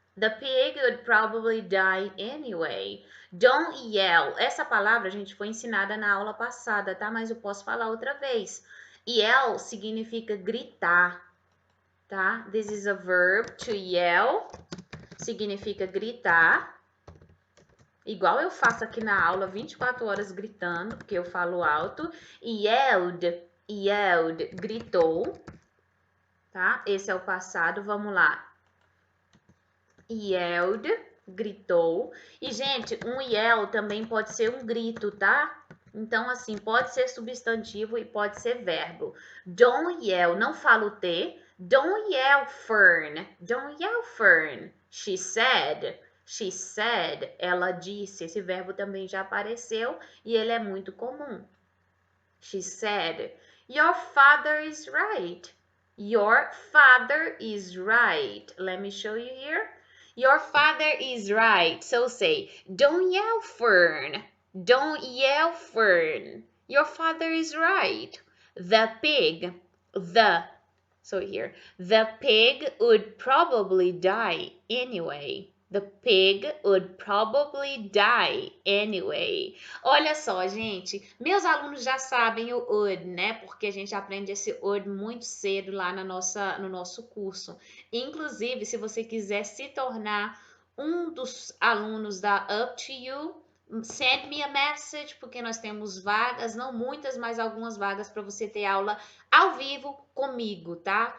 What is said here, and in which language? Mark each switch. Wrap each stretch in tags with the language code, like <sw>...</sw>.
<en>The pig would probably die anyway. Don't yell.</en> <pt>Essa palavra, gente, foi ensinada na aula passada, tá? Mas eu posso falar outra vez. Yell significa gritar, tá?</pt> <en>This is a verb, to yell.</en> <pt>Significa gritar. Igual eu faço aqui na aula, 24 horas gritando, porque eu falo alto. Yelled, gritou. Tá? Esse é o passado. Vamos lá. Yelled, gritou. E, gente, um yell também pode ser um grito, tá? Então, assim, pode ser substantivo e pode ser verbo.</pt> <en>Don't yell,</en> <pt>não falo T.</pt> <en>Don't yell, Fern. Don't yell, Fern. She said,</en> <pt>ela disse. Esse verbo também já apareceu e ele é muito comum.</pt> <en>She said, your father is right. Your father is right. Let me show you here. Your father is right. So say, don't yell, Fern. Don't yell, Fern. Your father is right. The pig, the, so here, the pig would probably die anyway. The pig would probably die anyway.</en> <pt>Olha só, gente, meus alunos já sabem o would, né? Porque a gente aprende esse would muito cedo lá no nosso curso. Inclusive, se você quiser se tornar um dos alunos da Up to You,</pt> <en>send me a message,</en> <pt>porque nós temos vagas, não muitas, mas algumas vagas para você ter aula ao vivo comigo, tá?</pt>